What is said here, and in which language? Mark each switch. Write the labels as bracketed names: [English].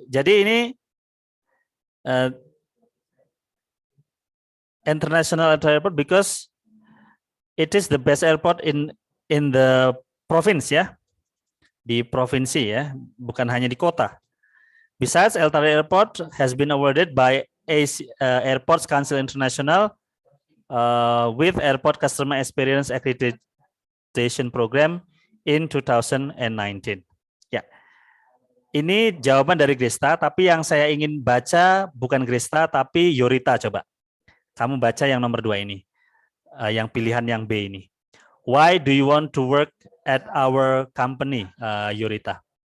[Indonesian] Jadi ini [English] International Atari Airport because it is the best airport in the province ya, [Indonesian] di provinsi ya, bukan hanya di kota. [English] Besides, Atari Airport has been awarded by Airports Council International with Airport Customer Experience Accreditation Program in 2019. [Indonesian] Ya, ini jawaban dari Gresta, tapi yang saya ingin baca bukan Gresta, tapi Yorita. Coba kamu baca yang nomor 2 ini, yang pilihan yang B ini. [English] Why do you want to work at our company, Yorita?